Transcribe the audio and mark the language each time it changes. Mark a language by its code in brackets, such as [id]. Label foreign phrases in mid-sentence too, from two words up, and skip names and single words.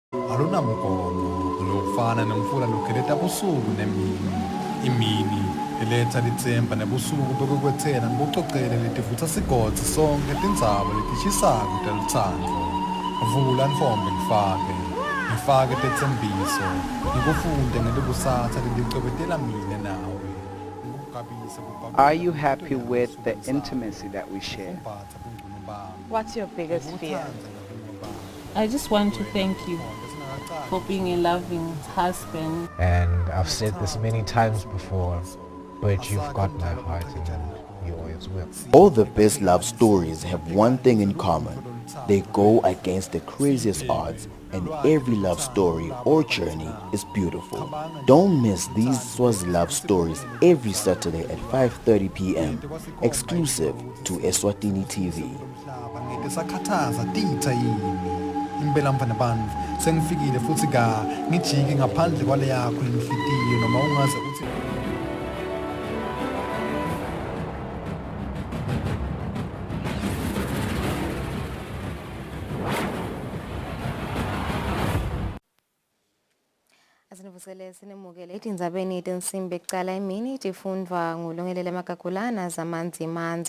[ss] alunamgomo lokufana nemfula lokheleta busuku nemini imini eletha litsemba nebusuku bokukwethena ngibucocele letivutsa sigodzi sonke tindzaba letishisako telutsandvo vula ntfombi ngifake tetsembiso ngikufunde ngelikusasa lelicobetela mine nawe. [en] Are you happy with the intimacy that we share? What's your biggest fear? I just want to thank you for being a loving husband. And I've said this many times before, but you've got my heart and you always will. All the best love stories have one thing in common. They go against the craziest odds, and every love story or journey is beautiful. Don't miss these Swazi love stories every Saturday at 5:30 p.m. exclusive to Eswatini TV. [ss] Impela mfana bantfu sengifikile futhi ngijike ngaphandle kwale yakho inhlitiyo noma ungaze uthi Asinivusele sinemukele Tindzabeni tensimbi ekucala emini tifundwa ngulungelele Makagulana zamanzi manze.